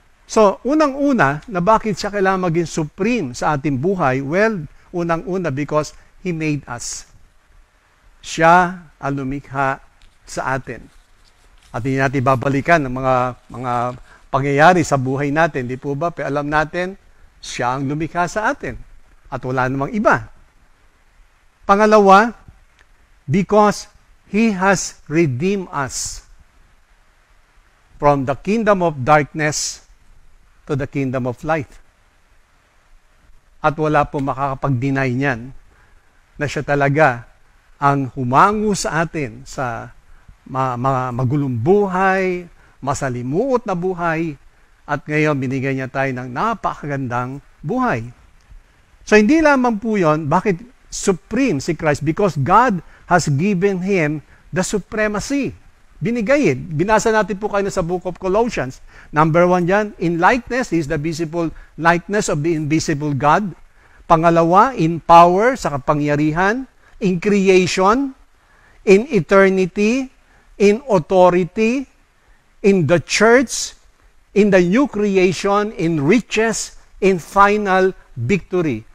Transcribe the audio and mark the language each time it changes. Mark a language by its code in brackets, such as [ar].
[tl] So, unang-una, na bakit siya kailangan maging supreme sa ating buhay? [en] Well, unang-una, because he made us. [tl] Siya ang lumikha sa atin. At hindi natin babalikan ng mga pangyayari sa buhay natin. Di po ba? Pero alam natin, siya ang lumikha sa atin. At wala namang iba. [en] Pangalawa, because he has redeemed us from the kingdom of darkness to the kingdom of light. [tl] At wala po makakapag-deny niyan na siya talaga ang humango sa atin sa magulong buhay, masalimuot na buhay, at ngayon binigay niya tayo ng napakagandang buhay. So hindi lamang po yun, bakit supreme si Christ? [en] Because God has given him the supremacy. Binigay it. [tl] Binasa natin po kayo sa [en] book of Colossians. Number 1 yan, in likeness, is the visible likeness of the invisible God. Pangalawa, in power, [tl] sa kapangyarihan, [en] in creation, in eternity, in authority, in the church, in the new creation, in riches, in final victory.